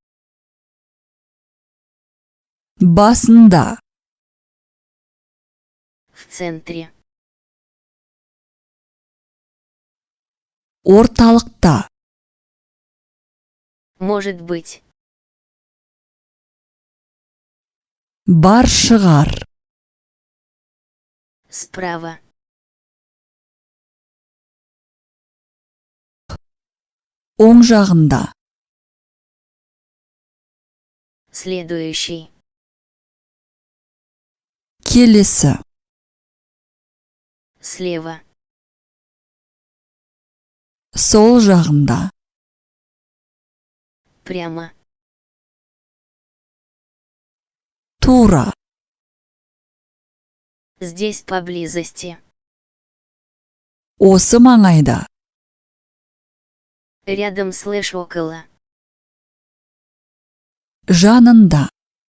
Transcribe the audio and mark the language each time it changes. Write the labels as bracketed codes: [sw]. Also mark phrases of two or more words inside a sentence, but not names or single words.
[kk] басында, [ru] в центре, [kk] орталықта, [ru] может быть, [kk] бар шығар, [ru] справа, [kk] оң жағында, [ru] следующий, [kk] келесі, [ru] слева, [kk] сол жағында, [ru] прямо, [kk] тура, [ru] здесь поблизости, [kk] осы маңайда, [ru] рядом слэш около, [kk] жанында,